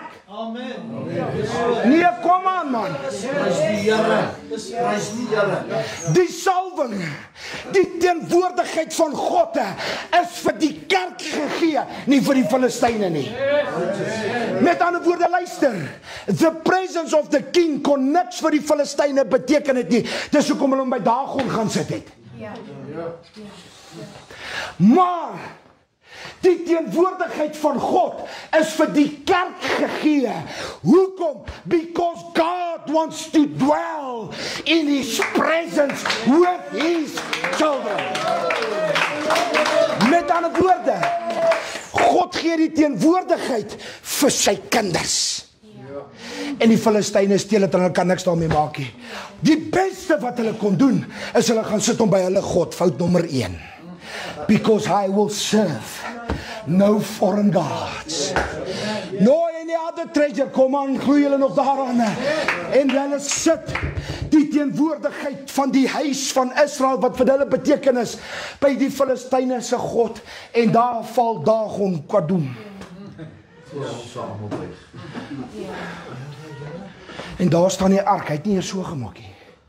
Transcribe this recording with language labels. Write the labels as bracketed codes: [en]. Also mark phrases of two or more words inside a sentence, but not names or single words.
[af] Amen. Nee, kom aan man. Die salwing, die teenwoordigheid van God is vir die kerk gegee, nie vir die Filistyne nie. Met ander woorde, luister, [en] the presence of the king [af] kon niks vir die Filistyne beteken het nie. Dis hoekom hulle hom by Dagon gaan sit het. Maar die teenwoordigheid van God is vir die kerk gegee. Hoekom? [en] Because God wants to dwell in His presence with His children. [af] Met ander woorde, God gee die teenwoordigheid vir sy kinders. En die Filistyne steel het en hulle kan niks daarmee maak nie. Die beste wat hulle kon doen, is hulle gaan sit om by hulle God, fout nommer 1. [en] Because I will serve no foreign gods. No any other treasure, [af] kom aan, gloei hulle nog daaraan. En hulle sit die teenwoordigheid van die huis van Israel, wat vir hulle betekenis, by die Filistyne se God, en daar val Dagon Kadum. En daar staan die ark, hy het nie eers so gemaak nie.